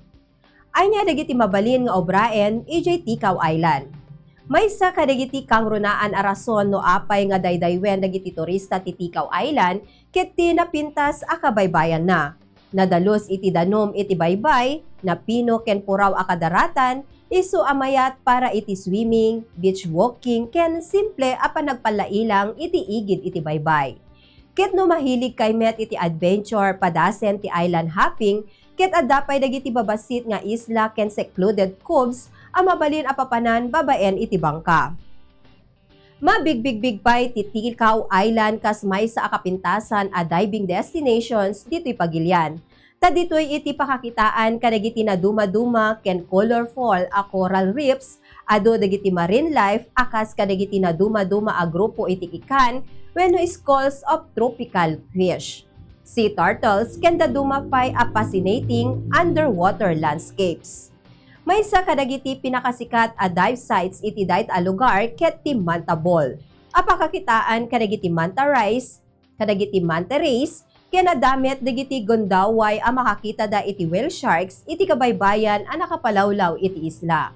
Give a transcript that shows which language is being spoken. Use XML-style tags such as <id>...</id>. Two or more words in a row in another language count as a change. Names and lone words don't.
<ilo>Anya dagiti mabalin nga obraen iti Ticao Island. Maysa kadagiti kang runaan a rason no apay nga daydaywen dagiti turista ti Ticao Island ket ti napintas a kabaybayan na. Nadalos iti danom iti baybay, napino ken puraw a kadaratan, isu amayat para iti swimming,</ilo> <en>beach walking</en> <ilo>ken simple a panagpalailang iti igid iti baybay. Ket no mahilig kay met iti adventure padasen ti</ilo> <en>island hopping,</en> <ilo>ket adapay dagiti babasit nga isla ken</ilo> <en>secluded coves</en> <ilo>a mabalin a papanan babaen iti bangka. Mabigbigbig pay ti Ticao Island kas may sa akapintasan a</ilo> <en>diving destinations</en> <ilo>dito'y Pagilian. Ta dito'y iti pakakitaan kadagiti na duma-duma ken colorful a</ilo> <en>coral reefs,</en> <ilo>ado dagiti</ilo> <en>marine life</en> <ilo>akas kadagiti na duma-duma a grupo iti ikan wenno</ilo> <en>schools of tropical fish. Sea turtles</en> <ilo>ken daduma pay a</ilo> <en>fascinating underwater landscapes.</en> <ilo>May sa kadagiti pinakasikat a</ilo> <en>dive sites</en> <ilo>iti dayt a lugar ket ti Manta Ball. A pakakitaan kadagiti</ilo> <en>manta rays,</en> <ilo>kadagiti</ilo> <en>manta rays,</en> <ilo>ken nadamit dagiti gondaway a makakita da iti</ilo> <en>whale sharks</en> <ilo>iti kabaybayan a nakapalawlaw iti isla.</ilo>